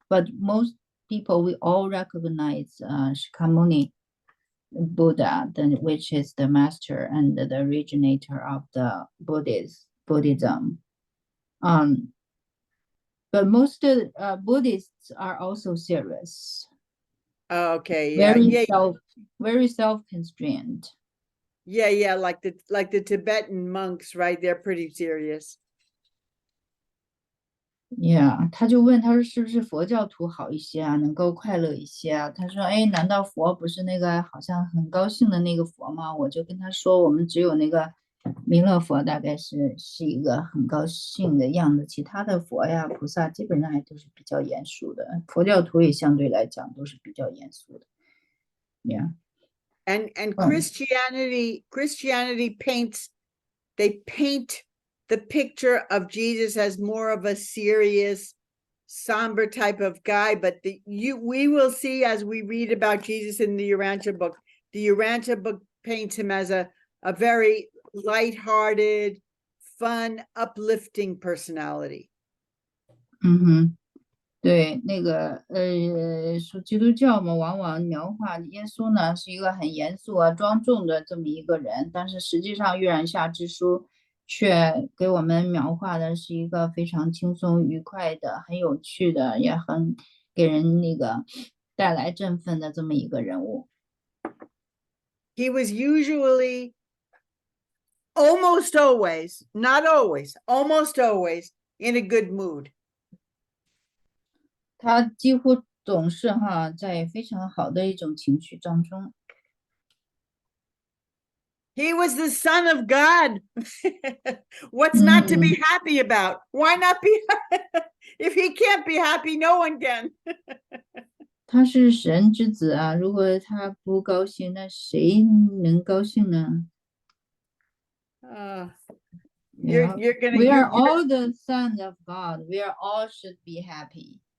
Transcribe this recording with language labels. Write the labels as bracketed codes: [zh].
[en] But most people we all recognize Shakyamuni Buddha, which is the master and the originator of the Buddhism. But most Buddhists are also serious. Okay, yeah, Very self-constrained. yeah, like the Tibetan monks, right? They're pretty serious. [zh] Yeah， 他就问他说是不是佛教徒好一些啊，能够快乐一些啊？他说，哎，难道佛不是那个好像很高兴的那个佛吗？我就跟他说，我们只有那个弥勒佛大概是一个很高兴的样子，其他的佛呀菩萨基本上还都是比较严肃的，佛教徒也相对来讲都是比较严肃的。 [en] Yeah. And Christianity paint the picture of Jesus as more of a serious, somber type of guy, but we will see as we read about Jesus in the Urantia book. The Urantia book paints him as a very lighthearted, fun, uplifting personality. [zh] 对，那个说基督教嘛，往往描画耶稣呢是一个很严肃啊、庄重的这么一个人，但是实际上《玉苒下之书》却给我们描画的是一个非常轻松愉快的、很有趣的，也很给人那个带来振奋的这么一个人物。 [en] He was usually, almost always, not always, almost always in a good mood. [zh] 他几乎总是在非常好的一种情绪当中。 [en] He was the son of God. What's not to be happy about? Why not be? If he can't be happy, no one can. [zh] 他是神之子啊，如果他不高兴，那谁能高兴呢？ [en] We are all the sons of God. We are all should be happy.